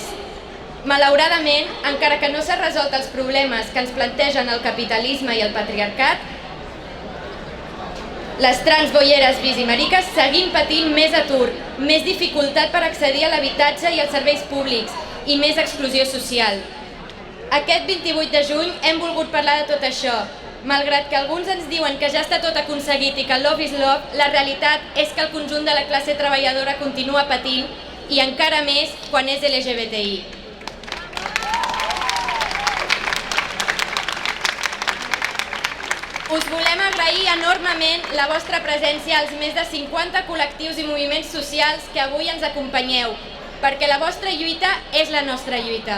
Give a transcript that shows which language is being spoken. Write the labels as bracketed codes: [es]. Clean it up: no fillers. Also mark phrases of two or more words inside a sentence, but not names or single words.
[ca] Malauradament, encara que no s'han resolt els problemes que ens plantegen el capitalisme i el patriarcat, les trans, boieres, bis i mariques seguim patint més atur, més dificultat per accedir a l'habitatge i als serveis públics i més exclusió social. Aquest 28 de juny hem volgut parlar de tot això. Malgrat que alguns ens diuen que ja està tot aconseguit i que [en] love is love, [ca] la realitat és que el conjunt de la classe treballadora continua patint i encara més quan és LGBTI. Us volem agrair enormement la vostra presència als més de 50 col·lectius i moviments socials que avui ens acompanyeu, perquè la vostra lluita és la nostra lluita.